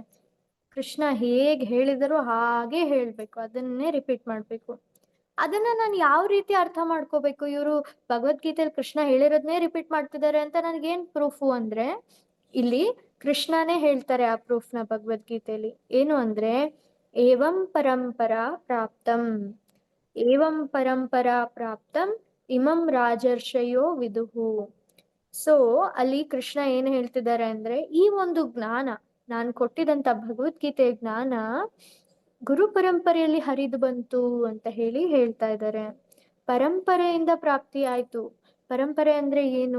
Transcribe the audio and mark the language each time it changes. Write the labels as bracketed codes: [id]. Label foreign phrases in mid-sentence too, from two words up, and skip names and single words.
[kn] ಕೃಷ್ಣ ಹೇಗ್ ಹೇಳಿದರೋ ಹಾಗೆ ಹೇಳ್ಬೇಕು, ಅದನ್ನೇ ರಿಪೀಟ್ ಮಾಡ್ಬೇಕು. ಅದನ್ನ ನಾನು ಯಾವ ರೀತಿ ಅರ್ಥ ಮಾಡ್ಕೋಬೇಕು? ಇವರು ಭಗವದ್ಗೀತೆಯಲ್ಲಿ ಕೃಷ್ಣ ಹೇಳಿರೋದನ್ನೇ ರಿಪೀಟ್ ಮಾಡ್ತಿದ್ದಾರೆ ಅಂತ ನನಗೇನ್ ಪ್ರೂಫು ಅಂದ್ರೆ, ಇಲ್ಲಿ ಕೃಷ್ಣನೇ ಹೇಳ್ತಾರೆ ಆ ಪ್ರೂಫ್ನ ಭಗವದ್ಗೀತೆಯಲ್ಲಿ. ಏನು ಅಂದ್ರೆ, [sa] ಏವಂ ಪರಂಪರಾ ಪ್ರಾಪ್ತಂ, ಏವಂ ಪರಂಪರಾ ಪ್ರಾಪ್ತಂ ಇಮಂ ರಾಜರ್ಷಯೋ ವಿದುಹು. [kn] ಸೊ ಅಲ್ಲಿ ಕೃಷ್ಣ ಏನ್ ಹೇಳ್ತಿದ್ದಾರೆ ಅಂದ್ರೆ, ಈ ಒಂದು ಜ್ಞಾನ, ನಾನು ಕೊಟ್ಟಿದಂತ ಭಗವದ್ಗೀತೆ ಜ್ಞಾನ ಗುರು ಪರಂಪರೆಯಲ್ಲಿ ಹರಿದು ಬಂತು ಅಂತ ಹೇಳಿ ಹೇಳ್ತಾ ಇದ್ದಾರೆ. ಪರಂಪರೆಯಿಂದ ಪ್ರಾಪ್ತಿ ಆಯ್ತು. ಪರಂಪರೆ ಅಂದ್ರೆ ಏನು?